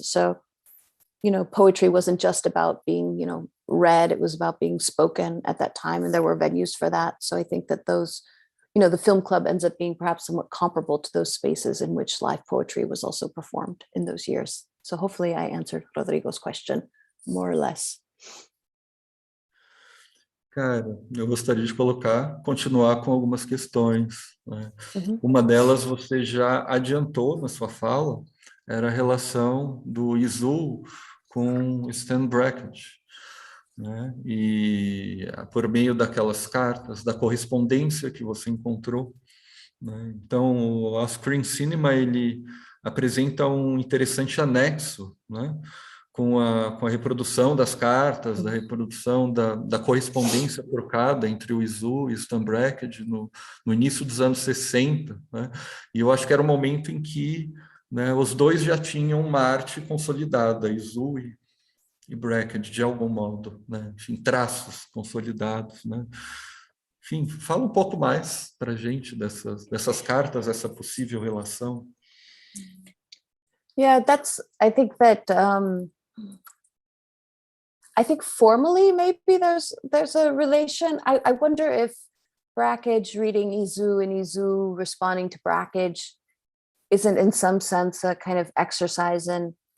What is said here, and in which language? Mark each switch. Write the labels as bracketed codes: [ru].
[en] So, you know, poetry wasn't just about being, you know, read, it was about being spoken at that time, and there were venues for that. So I think that those, you know, the film club ends up being perhaps somewhat comparable to those spaces in which live poetry was also performed in those years. So hopefully I answered Rodrigo's question more or less. [pt] Cara, eu gostaria de continuar com algumas questões, né? Uma delas você já adiantou na sua fala, era a relação do Isou com Stan Brakhage, né? E por meio daquelas cartas, da correspondência que você encontrou, né? Então, o Screen Cinema, ele apresenta um interessante anexo, né? Com a reprodução das cartas, da reprodução da correspondência trocada entre o Isou e o Stan Brakhage no início dos anos 60, né? E eu acho que era um momento em que, né, os dois já tinham uma arte consolidada, Isou e Brakhage, de algum modo, né? Enfim, traços consolidados, né? Enfim, fala um pouco mais para a gente dessas cartas, essa possível relação. [en] Yeah, I think that I think formally maybe there's a relation. I wonder if Brakhage reading Isou and Isou responding to Brakhage isn't in some sense a kind of exercise in